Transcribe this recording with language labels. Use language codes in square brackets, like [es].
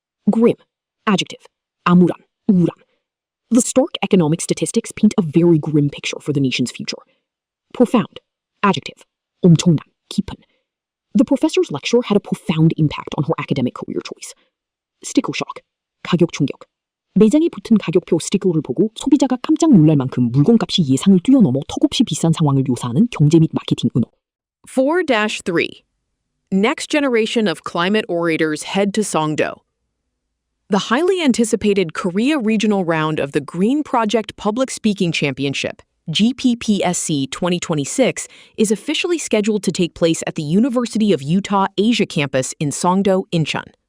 [en] Grim. Adjective. [ko] 암울한. 우울한. [en] The stark economic statistics paint a very grim picture for the nation's future. Profound. Adjective. [ko] 엄청난. 깊은. [en] The professor's lecture had a profound impact on her academic career choice. Sticker shock. [ko] 가격 충격. 매장에 붙은 가격표 스티커를 보고 소비자가 깜짝 놀랄 만큼 물건값이 예상을 뛰어넘어 턱없이 비싼 상황을 묘사하는 경제 및 마케팅 은어. [en] 4-3. Next generation of climate orators head to Songdo. The highly anticipated Korea Regional Round of the Green Project Public Speaking Championship, GPPSC 2026, is officially scheduled to take place at the University of Utah Asia campus in Songdo, Incheon.